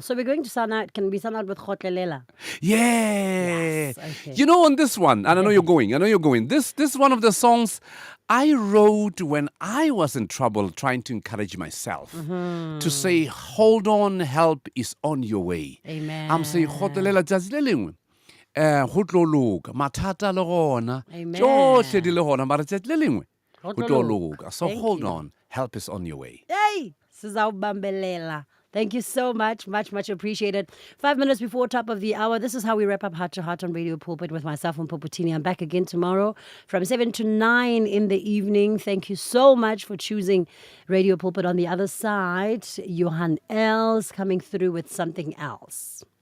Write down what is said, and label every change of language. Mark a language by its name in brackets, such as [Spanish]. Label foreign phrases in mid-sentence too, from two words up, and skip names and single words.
[English] So we're going to sound out. Can we sound out with Khotlelela? Yeah. Yes, okay. You know, on this one, and I know you're going. This one of the songs I wrote when I was in trouble, trying to encourage myself to say, hold on, help is on your way. Amen. I'm saying, [Southern Sotho] Khotlelela tsatsi le lengwe. Ho tlo loka, mathata le gona. Amen. Tsohle di le gona, mara tsatsi le lengwe, Ho ho tlo tlo loka. loka. [English] So Thank hold you. on, help is on your way. Hey, Sizawubambelela. Thank you so much. Much appreciated. 5 minutes before top of the hour. This is how we wrap up Heart to Heart on Radio Pulpit with myself, Mpho Putini. I'm back again tomorrow from 7 to 9 in the evening. Thank you so much for choosing Radio Pulpit. On the other side, Johan Els coming through with something else.